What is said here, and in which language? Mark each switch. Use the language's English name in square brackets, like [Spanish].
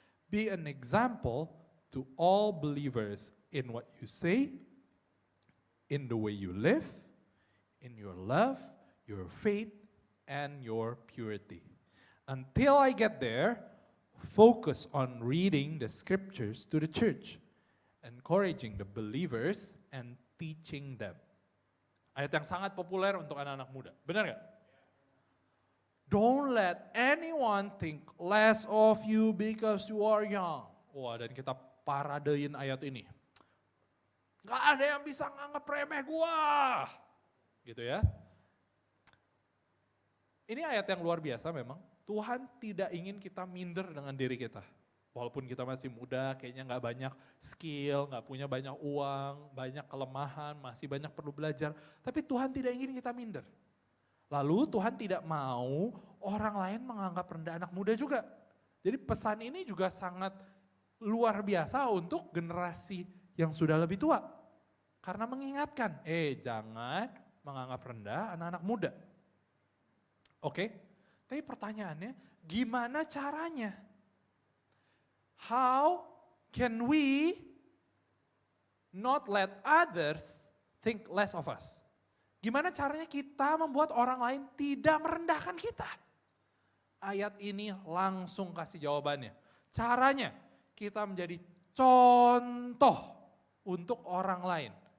[English] Be an example to all believers in what you say, in the way you live, in your love, your faith, and your purity. Until I get there, focus on reading the scriptures to the church, encouraging the believers, and teaching them. [Indonesian] Ayat yang sangat populer untuk anak-anak muda, benar gak? [English] Don't let anyone think less of you because you are young. [Indonesian] Wah, dan kita paradein ayat ini. Gak ada yang bisa nganggap remeh gua. Gitu ya. Ini ayat yang luar biasa memang. Tuhan tidak ingin kita minder dengan diri kita. Walaupun kita masih muda, kayaknya gak banyak skill, gak punya banyak uang, banyak kelemahan, masih banyak perlu belajar. Tapi Tuhan tidak ingin kita minder. Lalu Tuhan tidak mau orang lain menganggap rendah anak muda juga. Jadi pesan ini juga sangat luar biasa untuk generasi yang sudah lebih tua. Karena mengingatkan, jangan menganggap rendah anak-anak muda. Oke, tapi pertanyaannya gimana caranya? [English] How can we not let others think less of us? [Indonesian] Gimana caranya kita membuat orang lain tidak merendahkan kita? Ayat ini langsung kasih jawabannya. Caranya kita menjadi contoh untuk orang lain.